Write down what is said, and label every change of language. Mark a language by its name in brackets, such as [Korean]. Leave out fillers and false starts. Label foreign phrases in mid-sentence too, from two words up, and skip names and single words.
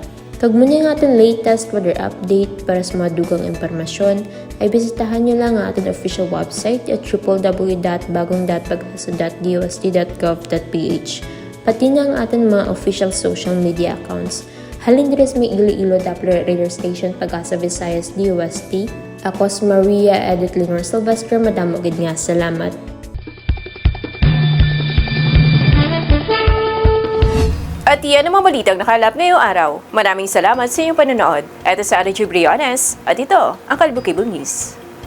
[Hiligaynon] Kag muna nga aton latest weather update para sa mga dugang impormasyon ay bisitahan nyo lang ang aton [English] official website [Hiligaynon] at www.bagongdatpaghasa.dost.gov.ph. Pati na ang aton mga [English] official social media accounts. [Hiligaynon] Halin rin may Iloilo Doppler Radio Station Pag-asa Visayas DOST. Ako si Maria Adeth Lenar Silvestre. Madamo gid nga salamat. [Filipino] At yan ang mga balitang nakalap ngayong araw. Maraming salamat sa inyong panonood. Ito sa Arjo Briones at ito ang Kalibo Cable News.